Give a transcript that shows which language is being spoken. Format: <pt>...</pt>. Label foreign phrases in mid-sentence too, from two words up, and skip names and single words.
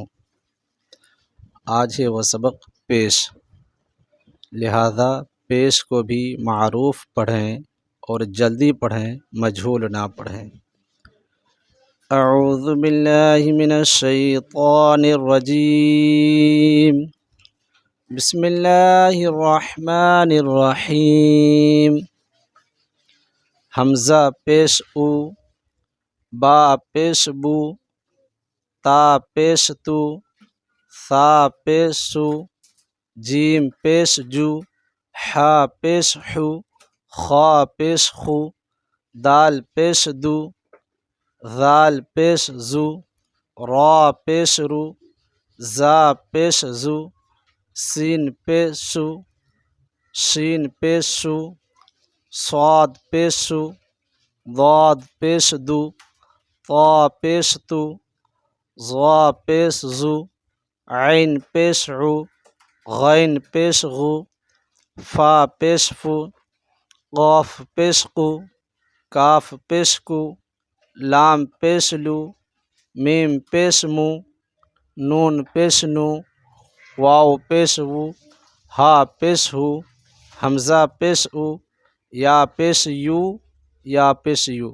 <ur>آج ہے وہ سبق پیش، لہذا پیش کو بھی معروف پڑھیں اور جلدی پڑھیں، مجہول نہ پڑھیں۔</ur> <ar>اعوذ باللہ من الشیطان الرجیم، بسم اللہ الرحمن الرحیم۔</ar> <ur>حمزہ پیش او، با پیش بو، تا پیش تو، ثا پیش سو، جیم پیش جو، حا پیش حو، خا پیش خو، دال پیش دو، ذال پیش زو، را پیش رو، زا پیش زو، سین پیش سو، شین پیش شو، صاد پیش سو، ضاد پیش دو، طا پیش تو، ظا پیش زو، عین پیش عو، غین پیش غو، فا پیش فو، قاف پیش قو، کاف پیش کو، لام پیش لو، میم پیش مو، نون پیش نو، واو پیش وو، ہا پیش ہو، حمزہ پیش او، یا پیش یو، یا پیش یو۔</ur>